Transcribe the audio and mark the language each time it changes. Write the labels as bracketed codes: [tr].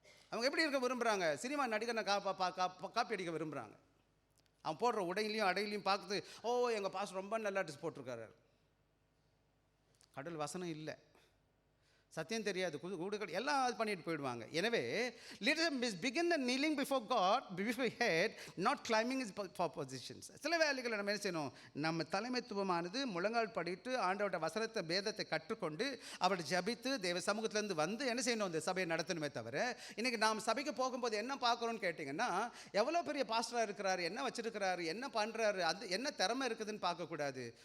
[ta] அவங்க எப்படி இருக்க விரும்புகிறாங்க? சினிமா நடிகனை காப்பி அடிக்க விரும்புகிறாங்க. அவன் போடுற உடையிலையும் அடையிலையும் பார்க்குது, ஓ எங்கள் பாஸ் ரொம்ப நல்லா ட்ரெஸ் போட்டிருக்காரு. கடல் வசனம் இல்லை. சத்தியம் தெரியாது, கூடுகள் எல்லாம் அது பண்ணிட்டு போயிடுவாங்க. எனவே [en] let us begin the kneeling before God, before head, not climbing his for positions. [ta] சில வேலைகளை நம்ம என்ன செய்யணும், நம்ம தலைமைத்துவமானது முழங்கால் படிட்டு ஆண்டவருடைய வசனத்தை வேதத்தை கற்றுக்கொண்டு அவரை ஜபித்து தேவ சமூகத்திலேருந்து வந்து என்ன செய்யணும், இந்த சபையை நடத்தணுமே தவிர, இன்றைக்கி நாம் சபைக்கு போகும்போது என்ன பார்க்குறோன்னு கேட்டிங்கன்னா, எவ்வளோ பெரிய பாஸ்டராக இருக்கிறாரு, என்ன வச்சிருக்கிறாரு, என்ன பண்ணுறாரு, அது என்ன திறமை இருக்குதுன்னு பார்க்கக்கூடாது.